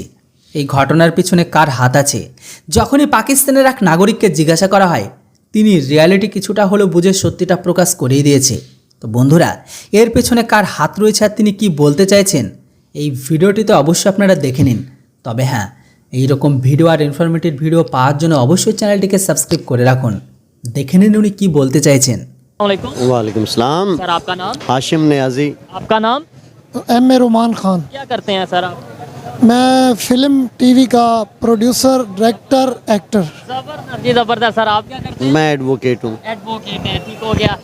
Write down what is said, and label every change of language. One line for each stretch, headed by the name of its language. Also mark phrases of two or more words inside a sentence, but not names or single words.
Bangla: এই ঘটনার পিছনে কার হাত আছে যখনই পাকিস্তানের এক নাগরিককে জিজ্ঞাসা করা হয়, তিনি রিয়ালিটি কিছুটা হলেও বুঝে সত্যিটা প্রকাশ করেই দিয়েছে. তো বন্ধুরা, এর পেছনে কার হাত রয়েছে আর তিনি কি বলতে চাইছেন, এই ভিডিওটিতে অবশ্যই আপনারা দেখে নিন. তবে হ্যাঁ, এইরকম ভিডিও আর ইনফরমেটিভ ভিডিও পাওয়ার জন্য অবশ্যই চ্যানেলটিকে সাবস্ক্রাইব করে রাখুন. দেখে নিন উনি কি বলতে চাইছেন.
Urdu: وعلیکم السلام. سر آپ کا نام؟ ہاشم نیازی. آپ کا نام؟ ایم اے رومان خان. کیا کرتے ہیں سر آپ؟ میں فلم ٹی وی کا پروڈیوسر، ڈائریکٹر، ایکٹر. زبردست جی زبردست. سر آپ کیا کرتے ہیں؟ میں ایڈوکیٹ ہوں. ایڈوکیٹ ہیں, ٹھیک ہو گیا.